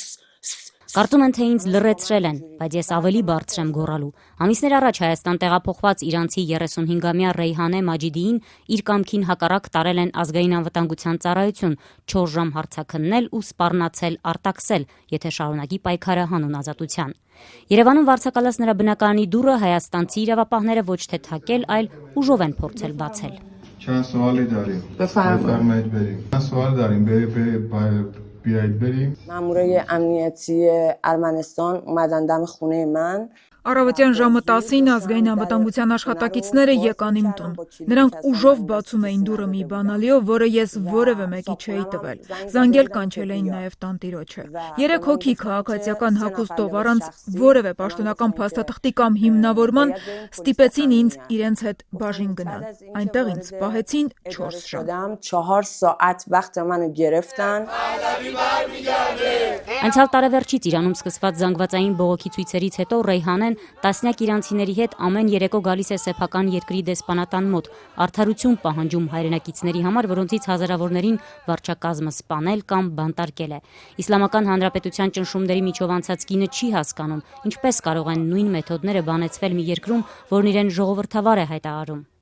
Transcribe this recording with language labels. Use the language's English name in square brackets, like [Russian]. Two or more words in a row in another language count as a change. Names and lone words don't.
[Armenian] Կարծում են, թե ինձ լռեցրել են, բայց ես ավելի բարձր եմ գոռալու։ Ամիսներ առաջ Հայաստան տեղափոխված իրանցի 35-ամյա Ռեյհանե Մաջիդիին իր կամքին հակառակ տարել են ազգային անվտանգության ծառայություն, 4 ժամ հարցաքննել ու սպառնացել արտաքսել, եթե շարունակի պայքարը հանուն ազատության։ Երևանում վարձակալած նրա բնակարանի դուռը հայաստանցի իրավապահները ոչ թե թակել, այլ ուժով են փորձել բացել։ [Persian] چند سوال داری։ Բفرمایید بریم. من سوال داریم بیایید بریم. مامورای امنیتی ارمنستان اومدن دم خونه من. [Armenian] Առավոտյան ժամը 10-ին ազգային անվտանգության աշխատակիցները եկան իմ տուն։ Նրանք ուժով բացում էին դուռը մի բանալիով, որը ես որևէ մեկի չէի տվել։ Զանգել կանչել էին նաև տանտիրոջը։ 3 հոգի քաղաքացիական հագուստով առանց որևէ պաշտոնական փաստաթղթի կամ հիմնավորման ստիպեցին ինձ իրենց հետ բաժին գնալ։ Այնտեղ ինձ պահեցին 4 ժամ։ [Persian] 4 ساعت وقت منو گرفتن. [Armenian] Անցյալ տարեվերջից Իրանում սկսված զանգվածային բողոքի ցույցերից հետո Ռեյհանեն տասնյակ իրանցիների հետ ամեն երեկո գալիս է սեփական երկրի դեսպանատան մոտ, արդարություն պահանջում հայրենակիցների համար, որոնցից հազարավորներին վարչակազմը սպանել կամ բանտարկել է։ Իսլամական Հանրապետության ճնշումների միջով անցած կինը չի հասկանում, ինչպես կարող են նույն մեթոդները բանեցվել մի երկրում, որն իրեն ժողովրդավար է հայտարարում։